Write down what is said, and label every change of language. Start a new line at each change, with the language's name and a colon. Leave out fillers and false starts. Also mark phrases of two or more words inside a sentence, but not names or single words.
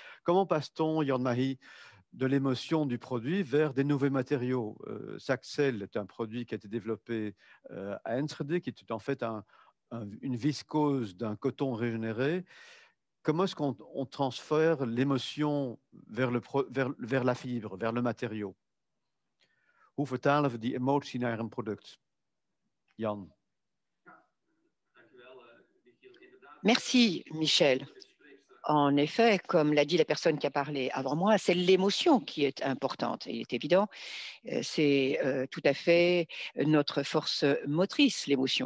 French: Comment passe-t-on, Jan Mahi, de l'émotion du produit vers des nouveaux matériaux? Saxel est un produit qui a été développé à Enschede, qui est en fait une viscose d'un coton régénéré. Comment est-ce qu'on transfère l'émotion vers la fibre, vers le matériau?
Dutch: Hoe vertalen we die emotie naar een product? Jan.
French: Merci, Michel. En effet, comme l'a dit la personne qui a parlé avant moi, c'est l'émotion qui est importante. Il est évident, c'est tout à fait notre force motrice, l'émotion.